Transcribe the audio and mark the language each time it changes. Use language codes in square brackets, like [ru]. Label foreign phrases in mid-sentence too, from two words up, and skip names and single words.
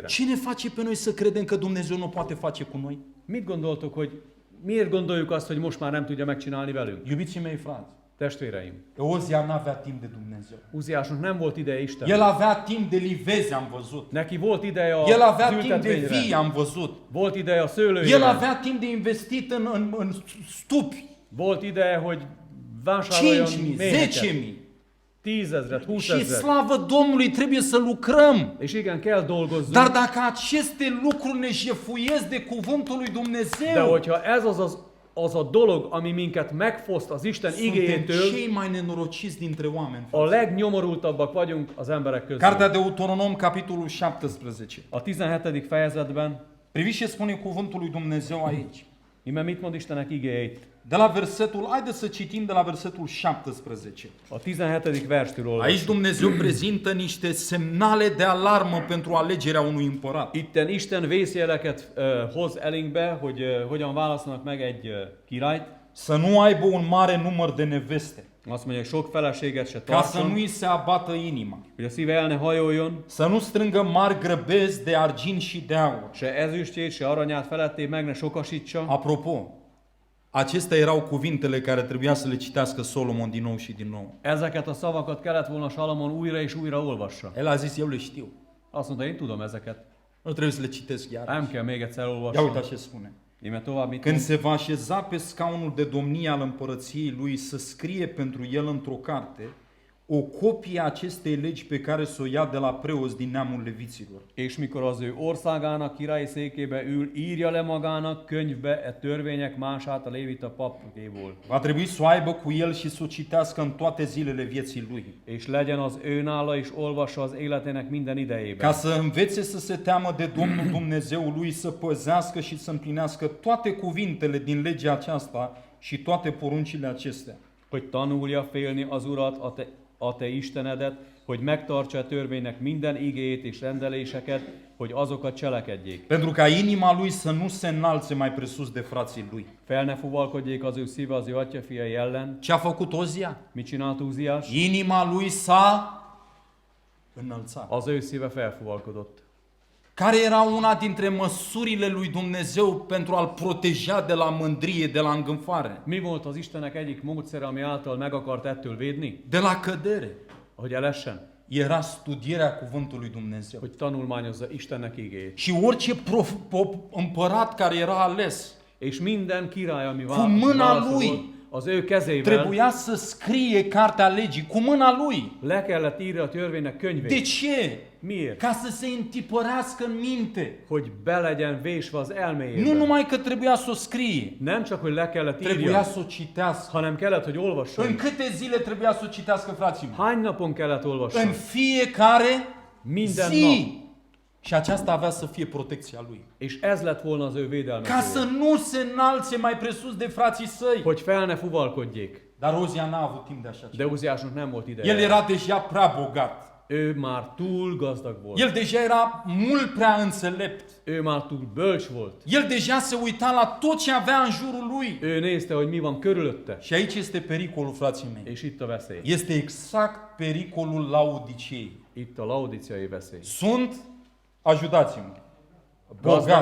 [ro] Ce ne face pe noi să credem că Dumnezeu nu poate face cu noi? [hu] Mit gondoltok, hogy miért gondoljuk azt, hogy most már nem tudja megcsinálni velünk? [ro] Iubiții mei frați, [hu] Testvéreim, [ro] Eozia n-avea timp de Dumnezeu. [hu] Uziásnak nem volt ideje Isten. [ro] El avea timp de livezi, am văzut. [hu] Neki volt ideje a [ro] El avea timp de [hu] ültetvényre. [ro] vii, am văzut. [hu] Volt ideje a [ro] El [hu] szőlőjére. [ro] avea timp de investit în stupi. [hu] Volt ideje, hogy vásároljon 5.000, méheket. 10.000. 10.000, 20.000. [ro] Și slavă Domnului, trebuie să lucrăm. [hu] És igen, kell dolgozzunk. [ro] Dar dacă aceste lucruri ne jefuiesc de cuvântul lui [hu] De [ro] Dumnezeu, [hu] hogyha ez az a dolog, ami minket megfoszt az Isten [ro] suntem [hu] igéjétől, [ro] cei mai nenorociți dintre oameni. [hu] a legnyomorultabbak vagyunk az emberek közül. [ro] Cartea Deuteronom, capitolul 17. [hu] A 17. fejezetben, [ro] Priviți ce spune cuvântul lui Dumnezeu aici. [hu] ime mit mond Istenek igéjét? [ro] De la versetul, haideți să citim de la versetul 17. [hu] A 17. verstől olvasjuk. [ro] Aici Dumnezeu prezintă niște semnale de alarmă pentru alegerea unui împărat. [hu] Itten Isten vészjeleket hoz elénkbe, hogy hogyan választanak meg egy királyt. [ro] Să nu aibă un mare număr de neveste, [hu] Azt mondja, hogy sok feleséget se [ro] ca să [hu] tartson, [ro] nu-i se abată inima, [hu] hogy a szíve el ne hajoljon, [ro] să nu strângă mari grăbezi de argint și de aur. [hu] se ezüstjét, se aranyát feletté meg ne sokasítsa. [ro] Apropo, acestea erau cuvintele care trebuia să le citească Solomon din nou și din nou. [hu] Ezeket a szavakat kellett volna Salamon újra és újra olvassa. [ro] El a zis, eu le știu. [hu] Azt mondta, én tudom ezeket. [ro] Nu trebuie să le citesc iar. [hu] Nem kell még egyszer [ro] Ia [hu] olvasnom. [ro] uite ce spune. [hu] Íme tovább mit [ro] Când [hu] mond? [ro] se va așeza pe scaunul de domnie al împărăției lui să scrie pentru el într-o carte o copie a acestei legi pe care să o ia de la preoți din neamul leviților. [hu] És mikor az ő országának királyi székébe ül, írja le magának könyvbe e törvények mását a lévita papkéból. [ro] Va trebui să o aibă cu el și să o citească în toate zilele vieții lui, [hu] És legyen az ő nála, és olvassa az életének minden [ro] ca [hu] idejében. [ro] să învețe să se teamă de Domnul Dumnezeul lui, să păzească și să împlinească toate cuvintele din legea aceasta și toate poruncile acestea. [hu] Hogy tanulja félni az Urat, a te Istenedet, hogy megtartsa a törvénynek minden igéjét és rendeléseket, hogy azokat cselekedjék. [ro] Pentru ca inima lui să nu se înalțe mai presus de frații lui. [hu] Fel ne fuvalkodjék az ő szíve az ő atyafiai ellen. [ro] Ce a făcut Ozia? [hu] Mit csinált Úziás? [ro] Inima lui s-a înălțat. [hu] Az ő szíve felfuvalkodott. [ro] Care era una dintre măsurile lui Dumnezeu pentru a-l proteja de la mândrie, de la îngânfare, [hu] Mi volt az Istennek egyik módszere, ami által meg akart ettől védni? [ro] de la cădere? [hu] Hogy elessen? [ro] Era studierea cuvântului Dumnezeu. [hu] Hogy tanulmányozza Istennek igéjét. [ro] Și orice împărat care era ales [hu] És minden király, ami [ro] Cu mâna [hu] választva [ro] lui [hu] volt, az ő kezével [ro] trebuia să scrie cartea legii cu mâna lui. [hu] le kellett írni a törvénynek [ro] De [hu] könyvét. [ro] ce? [hu] Miért? [ro] Ca să se întipărească în minte. [hu] Hogy be legyen vésve az [ro] Nu [hu] elméjében. [ro] numai că trebuia să o scrie, [hu] Nem csak, hogy le kellett [ro] trebuia [hu] írja, [ro] să o citească. [hu] hanem kellett, hogy olvasson. [ro] În câte zile trebuia să o citească, frații mei? [hu] Hány napon kellett [ro] În [hu] olvasson? [ro] fiecare [hu] Minden [ro] zi. Și aceasta avea să fie protecția lui. [hu] És ez lett volna az ő védelme. [ro] Ca să nu se înalțe mai presus de frații săi. [hu] Hogy fel ne fuvalkodjék. [ro] Dar Ozia n-a avut timp de așa [hu] De [ro] ceva. [hu] Uziásnak nem volt [ro] El [hu] ideje. [ro] era deja prea bogat. [hu] Ő már túl gazdag volt. [ro] El deja era mult prea înțelept. [hu] Ő már túl bölcs volt. [ro] El deja se uita la tot ce avea în jurul lui. [hu] Ő nézte, hogy mi van körülötte. [ro] Și aici este pericolul, frații mei. [hu] És itt a veszély. [ro] Este exact pericolul Laodicei. [hu] Itt a laodiciai veszély. [ro] Sunt, ajutați-mă, [hu] Gazdag